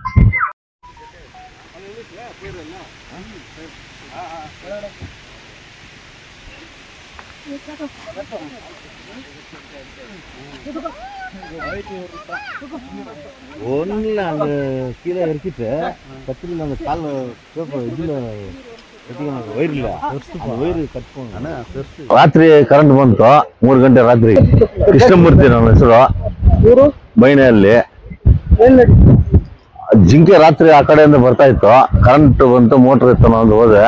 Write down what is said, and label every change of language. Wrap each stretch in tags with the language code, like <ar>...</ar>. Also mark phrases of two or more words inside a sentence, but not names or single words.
<ta>ஒன்னுல அந்த கீழே இறக்கிட்டு கத்திரில அந்த கால் இதுல</ta> <kn>ವೈರ್ ಕಟ್ ರಾತ್ರಿ ಕರೆಂಟ್ ಬಂತು. 3 ಗಂಟೆ ರಾತ್ರಿ. ಕೃಷ್ಣಮೂರ್ತಿ ನನ್ನ ಹೆಸರು. ಬೈನೆಯಲ್ಲಿ ಜಿಂಕೆ ರಾತ್ರಿ ಆ ಕಡೆಯಿಂದ ಬರ್ತಾ ಇತ್ತು. ಕರೆಂಟ್ ಬಂತು, ಮೋಟರ್ ಇತ್ತು, ನಾನು ಹೋದೆ.</kn>